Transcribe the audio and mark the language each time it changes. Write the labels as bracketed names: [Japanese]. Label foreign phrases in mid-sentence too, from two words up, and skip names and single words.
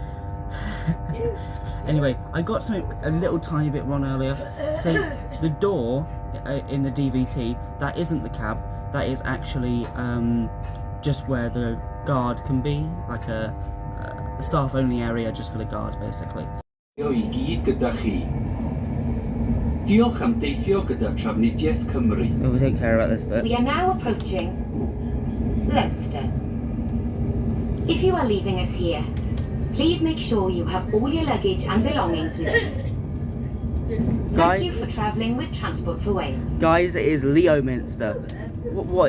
[English] Anyway, I got something a little tiny bit wrong earlier. So the door in the DVT, that isn't the cab, that is actually just where the guard can be, like a staff only area just for the guard basically. [Welsh] I gyd gyda chi. Diolch am deithio gyda Trafnidiaeth Cymru. [English] Oh, we don't care about this bit. We are now approaching Leicester. If you are leaving us here, please make sure you have all your luggage and belongings with you. Thank you for travelling with Transport for Wales. Guys, it is Leominster. What?